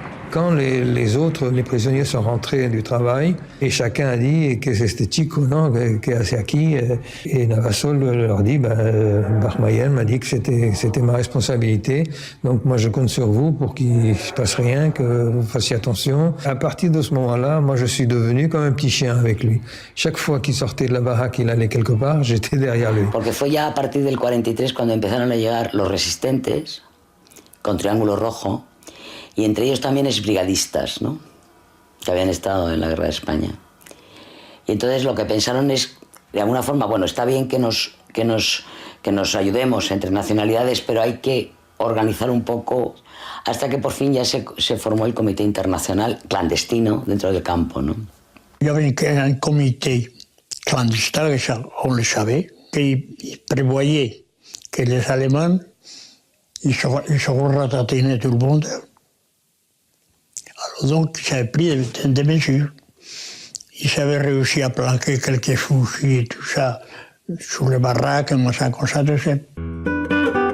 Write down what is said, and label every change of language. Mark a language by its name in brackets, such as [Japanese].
[French] Quand les prisonniers sont rentrés du travail, et chacun a dit que c'est ce chico, non, que c'est aquí, et Navazo leur dit, Barmayen m'a dit que c'était ma responsabilité, donc moi je compte sur vous pour qu'il ne se passe rien, que vous fassiez attention. À partir de ce moment-là, moi je suis devenu comme un petit chien avec lui. Chaque fois qu'il sortait de la baraque, il allait quelque part, j'étais derrière lui. [Spanish] Porque fue ya a partir del 43 cuando empezaron a llegar los resistentes con Triángulo Rojo, y entre ellos también exbrigadistas, ¿no?, que habían estado en la guerra de España. Y entonces lo que pensaron es, de alguna forma, bueno, está bien que nos ayudemos entre nacionalidades, pero hay que organizar un poco, hasta que por fin ya se formó el Comité Internacional clandestino dentro del campo, ¿no? [French] Il y avait un comité clandestin, on le savait, qui prévoyait que les Allemands, ils se ratatinaient tout le monde. Alors donc, ils avaient pris des mesures. Ils avaient réussi à planquer quelques fusils et tout ça sur les baraques, machin comme ça, tout ça.